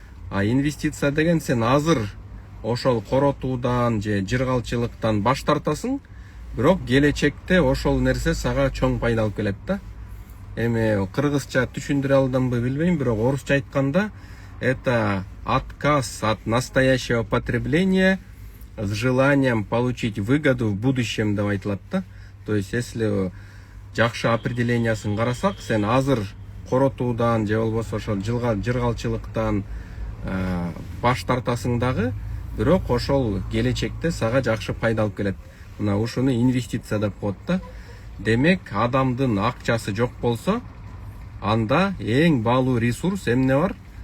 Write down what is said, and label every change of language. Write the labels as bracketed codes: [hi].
[ky] Инвестиция деген сен азыр ошол коротуудан же жыргалчылыктан баш тартасың, бирок келечекте ошол нерсе сага чоң пайда алып келет да. Эми кыргызча түшүндүрө алдымбы билбейм, бирок орусча айтканда [ru] это отказ от настоящего потребления с желанием получить выгоду в будущем [ky] деп айтылат да. [ru] То есть если [ky] жакшы определениясын карасак, сен азыр коротуудан же болбосо ошол жыргалчылыктан баш тартасың дагы, бирок ошол келечекте сага жакшы пайда алып келет. Мына ушуну инвестиция деп коет да. Демек, адамдын акчасы жок болсо, анда эң баалуу ресурс эмне бар?